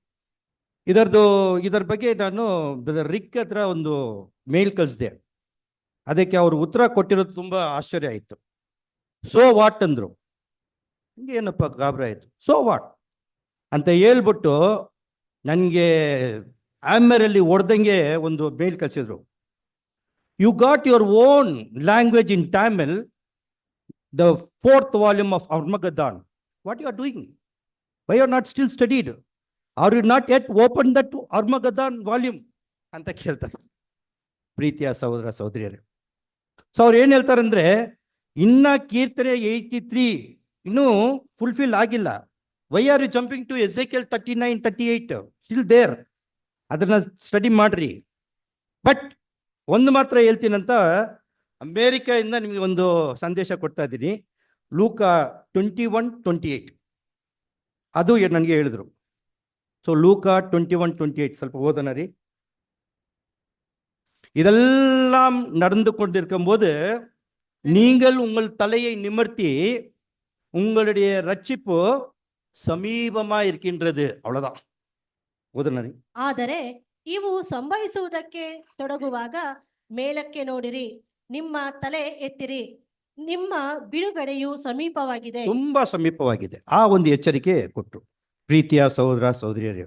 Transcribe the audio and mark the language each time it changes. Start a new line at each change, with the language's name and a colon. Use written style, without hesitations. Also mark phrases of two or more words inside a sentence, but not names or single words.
Kannada: ಇದರ ಬಗ್ಗೆ ನಾನು ಬ್ರದರ್ ರಿಕ್ ಹತ್ರ ಒಂದು ಮೇಲ್ ಕಳಿಸಿದೆ. ಅದಕ್ಕೆ ಅವರು ಉತ್ತರ ಕೊಟ್ಟಿರೋದು ತುಂಬ ಆಶ್ಚರ್ಯ ಆಯಿತು.
English: so what
Kannada: ಅಂದರು. ಏನಪ್ಪ ಗಾಬರಿ ಆಯಿತು,
English: so what
Kannada: ಅಂತ ಹೇಳ್ಬಿಟ್ಟು ನನಗೆ ಆಮೇರಲ್ಲಿ ಹೊಡೆದಂಗೆ ಒಂದು ಮೇಲ್ ಕಳಿಸಿದ್ರು.
English: you got your own language in Tamil, the 4th volume of Armageddon. What you are doing? Why you are not still studied? Are you not yet opened that Armageddon volume?
Kannada: ಅಂತ ಕೇಳ್ತಾರೆ ಪ್ರೀತಿಯ ಸಹೋದರ ಸಹೋದರಿಯರೇ. ಸೊ ಅವ್ರು ಏನು ಹೇಳ್ತಾರಂದ್ರೆ, ಇನ್ನ ಕೀರ್ತನೆ 83 ಇನ್ನೂ ಫುಲ್ಫಿಲ್ ಆಗಿಲ್ಲ.
English: why are you jumping to
Kannada: Ezekiel 39, 38?
English: still there.
Kannada: ಅದನ್ನ ಸ್ಟಡಿ ಮಾಡ್ರಿ. ಬಟ್ ಒಂದು ಮಾತ್ರ ಹೇಳ್ತೀನಂತ ಅಮೇರಿಕಾದಿಂದ ನಿಮಗೆ ಒಂದು ಸಂದೇಶ ಕೊಡ್ತಾ ಇದ್ದೀನಿ. ಲೂಕ 21:28 ಅದು ನನಗೆ ಹೇಳಿದ್ರು. ಸೊ ಲೂಕ 21:28 ಸ್ವಲ್ಪ ಓದೋಣ ರೀ.
Tamil: இதெல்லாம் நடந்து கொண்டிருக்கும் போது நீங்கள் உங்கள் தலையை நிமிர்த்தி உங்களுடைய ரட்சிப்பு ಸಮೀಪமா இருக்கின்றது. அவ்வளவுதான்.
Kannada: ಓದೋಣ ರೀ. ಆದರೆ ಇವು ಸಂಭವಿಸುವುದಕ್ಕೆ ತೊಡಗುವಾಗ ಮೇಲಕ್ಕೆ ನೋಡಿರಿ, ನಿಮ್ಮ ತಲೆ ಎತ್ತಿರಿ, ನಿಮ್ಮ ಬಿಡುಗಡೆಯು ಸಮೀಪವಾಗಿದೆ. ತುಂಬಾ ಸಮೀಪವಾಗಿದೆ. ಆ ಒಂದು ಎಚ್ಚರಿಕೆ ಕೊಟ್ಟರು ಪ್ರೀತಿಯ ಸಹೋದರ ಸಹೋದರಿಯರೇ.